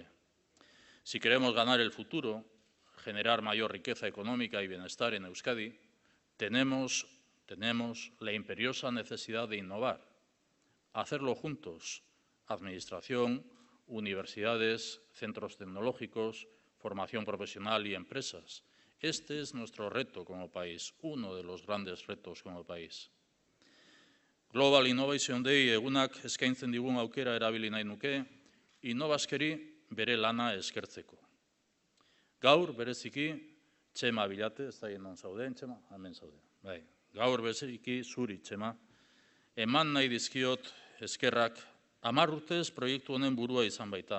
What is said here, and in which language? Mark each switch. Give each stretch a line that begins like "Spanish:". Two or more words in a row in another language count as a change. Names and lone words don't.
Spanish: Si queremos ganar el futuro, generar mayor riqueza económica y bienestar en Euskadi, tenemos la imperiosa necesidad de innovar, hacerlo juntos, administración, universidades, centros tecnológicos, formación profesional y empresas. Este es nuestro reto como país, uno de los grandes retos como país.
Basque: Global Innovation Day egunak eskaintzen digun aukera erabili nahi nuke, Innovaskeri bere lana eskertzeko. Gaur bereziki Txema Bilate, ez da non zauden, Txema? Hemen zaude. Bai. Gaur bereziki zuri, Txema, eman nahi dizkiot eskerrak 10 urtez proiektu honen burua izan baita.